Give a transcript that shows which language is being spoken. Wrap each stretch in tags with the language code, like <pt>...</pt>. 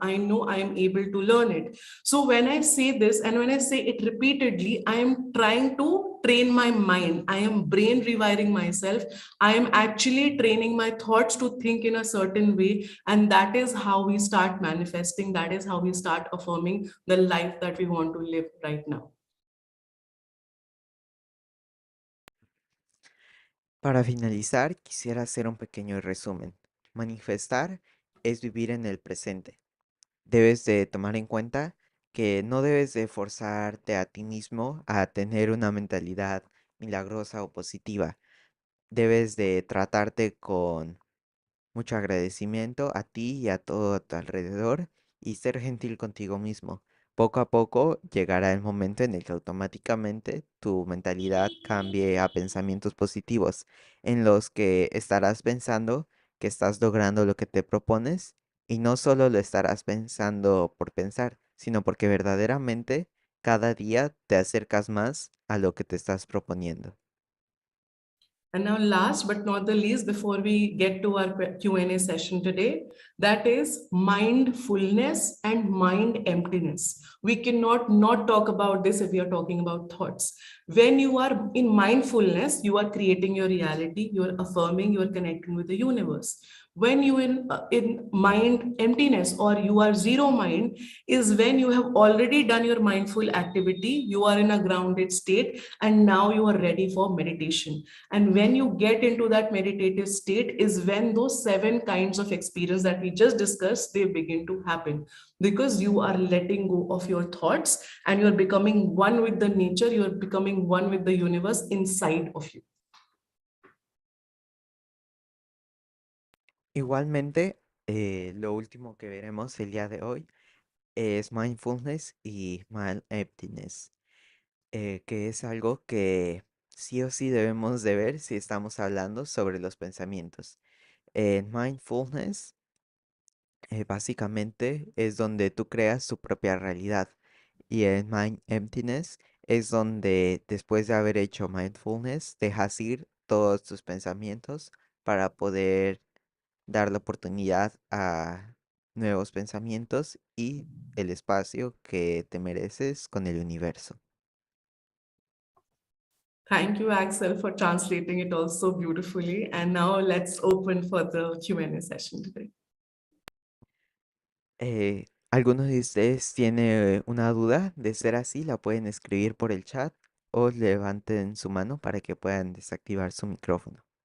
<en>I know I am able to learn it. So when I say this and when I say it repeatedly, I am trying to train my mind. I am brain rewiring myself. I am actually training my thoughts to think in a certain way. And that is how we start manifesting. That is how we start affirming the life that we want to live right now.</en> <es>Para finalizar, quisiera hacer un pequeño resumen. Manifestar es vivir en el presente. Debes de tomar en cuenta que no debes de forzarte a ti mismo a tener una mentalidad milagrosa o positiva. Debes de tratarte con mucho agradecimiento a ti y a todo a tu alrededor y ser gentil contigo mismo. Poco a poco llegará el momento en el que automáticamente tu mentalidad cambie a pensamientos positivos, en los que estarás pensando que estás logrando lo que te propones y no solo lo estarás pensando por pensar, sino porque verdaderamente cada día te acercas más a lo que te estás proponiendo.</es> <en>And now, last but not the least, before we get to our Q&A session today, that is mindfulness and mind emptiness. We cannot not talk about this if we are talking about thoughts. When you are in mindfulness, you are creating your reality, you are affirming, you are connecting with the universe. When you in mind emptiness or you are zero mind is when you have already done your mindful activity, you are in a grounded state, and now you are ready for meditation. And when you get into that meditative state is when those seven kinds of experience that we just discussed, they begin to happen, because you are letting go of your thoughts and you are becoming one with the nature, you are becoming one with the universe inside of you.</en> <es>Igualmente, lo último que veremos el día de hoy es mindfulness y mind emptiness. que es algo que sí o sí debemos de ver si estamos hablando sobre los pensamientos. En mindfulness, básicamente es donde tú creas tu propia realidad. Y en mind emptiness es donde después de haber hecho mindfulness, dejas ir todos tus pensamientos para poder dar la oportunidad a nuevos pensamientos y el espacio que te mereces con el universo.</es> <en>Thank you, Axel, for translating it all so beautifully. And now let's open for the Q&A session today.</en> <es>¿Alguno de ustedes tiene una duda? De ser así, la pueden escribir por el chat o levanten su mano para que puedan desactivar su micrófono.</es>